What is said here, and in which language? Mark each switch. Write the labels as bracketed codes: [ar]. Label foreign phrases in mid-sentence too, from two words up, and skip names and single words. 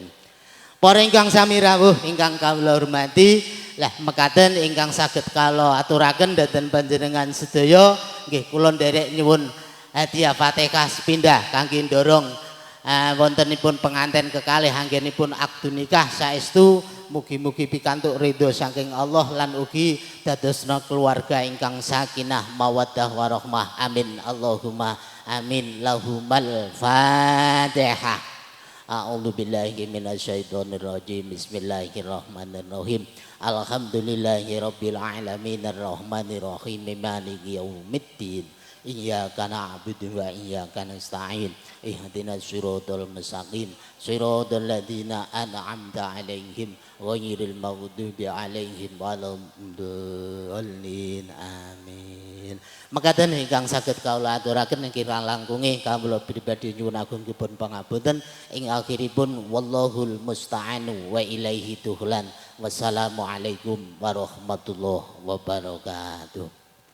[jv] Para ingkang sami rawuh ingkang kawula hormati, lah mekaten ingkang saged kala aturaken dhateng panjenengan sedaya nggih kula nderek nyuwun hadiah Fatihah sepindah kangge ndorong wontenipun penganten kekalih anggenipun akdu nikah saestu mugi-mugi pikantuk ridho saking Allah lan ugi dadosna keluarga ingkang [ar] سكينة مودة ورحمة آمين اللهم آمين لهم الفاتحة. أعوذ بالله من الشيطان الرجيم. بسم الله الرحمن الرحيم الحمد لله رب العالمين الرحمن الرحيم مالك يوم الدين. إياك نعبد وإياك نستعين. اهدنا الصراط المستقيم صراط الذين أنعمت عليهم غير المغضوب عليهم ولا الضالين. [jv] Amin. Mekaten ingkang saged kawula aturaken kirang langkungi kawula pribadi nyuwun agungipun pangapunten ing akhiripun [ar] والله المستعان وإليه التكلان. والسلام عليكم ورحمة الله وبركاته.